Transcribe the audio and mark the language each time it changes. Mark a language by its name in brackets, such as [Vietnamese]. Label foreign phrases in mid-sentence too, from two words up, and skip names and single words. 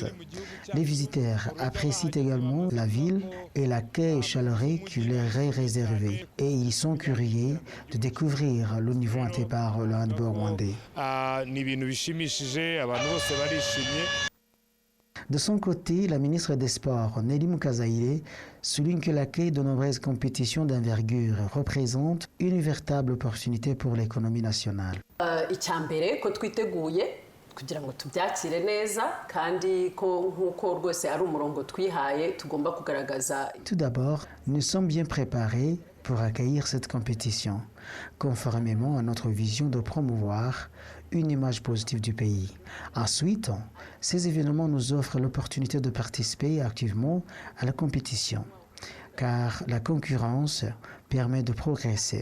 [French] Les visiteurs apprécient également la ville et l'accueil chaleureux qui leur est réservé, et ils sont curieux de découvrir le niveau atteint par le handball rwandais. De son côté, la ministre des Sports, Nelly Mukazaire, souligne que l'accueil de nombreuses compétitions d'envergure représente une véritable opportunité pour l'économie nationale. [Kinyarwanda] kugira ngo tubyakire neza kandi ko nkuko rwose ari umurongo twihaye tugomba kugaragaza. [French] Tout d'abord, nous sommes bien préparés pour accueillir cette compétition, conformément à notre vision de promouvoir une image positive du pays. Ensuite, ces événements nous offrent l'opportunité de participer activement à la compétition, car la concurrence permet de progresser.